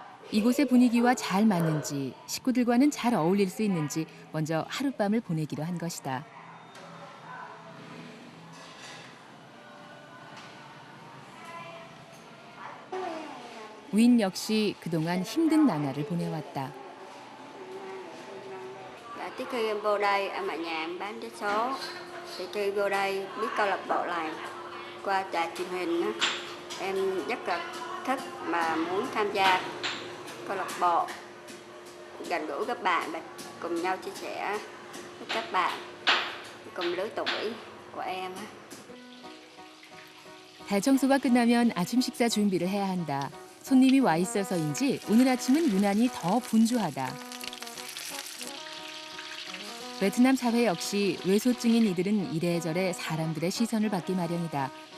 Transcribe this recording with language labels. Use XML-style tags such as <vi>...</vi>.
<ko>이곳의 분위기와 잘 맞는지 식구들과는 잘 어울릴 수 있는지 먼저 하룻밤을 보내기로 한 것이다. 윈 역시 그동안 힘든 나날을 보내왔다.</ko> <vi>Trước khi em vô đây, em ở nhà em bán vé số. Thì khi vô đây biết câu lạc bộ này qua đài truyền hình, em rất là thích mà muốn tham gia câu lạc bộ, gần gũi các bạn và cùng nhau chia sẻ với các bạn cùng lứa tuổi của em.</vi> <ko>대청소가 끝나면 아침 식사 준비를 해야 한다. 손님이 와 있어서인지 오늘 아침은 유난히 더 분주하다. 베트남 사회 역시 외소증인 이들은 이래저래 사람들의 시선을 받기 마련이다.</ko>